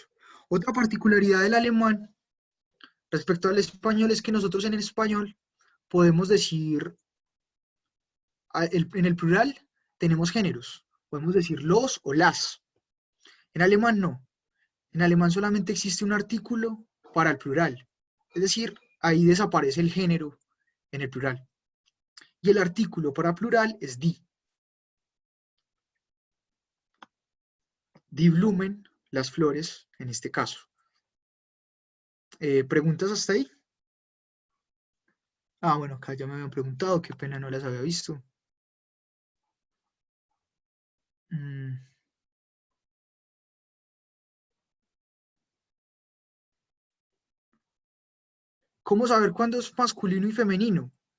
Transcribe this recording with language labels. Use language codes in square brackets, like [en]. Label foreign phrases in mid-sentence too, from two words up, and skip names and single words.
[es] Otra particularidad del alemán respecto al español es que nosotros en el español podemos decir, en el plural tenemos géneros. Podemos decir los o las. En alemán no. En alemán solamente existe un artículo para el plural. Es decir, ahí desaparece el género en el plural. Y el artículo para plural es die. [de] Die Blumen, [es] las flores, en este caso. ¿Preguntas hasta ahí? Ah, bueno, acá ya me habían preguntado, qué pena no las había visto. ¿Cómo saber cuándo es masculino y femenino?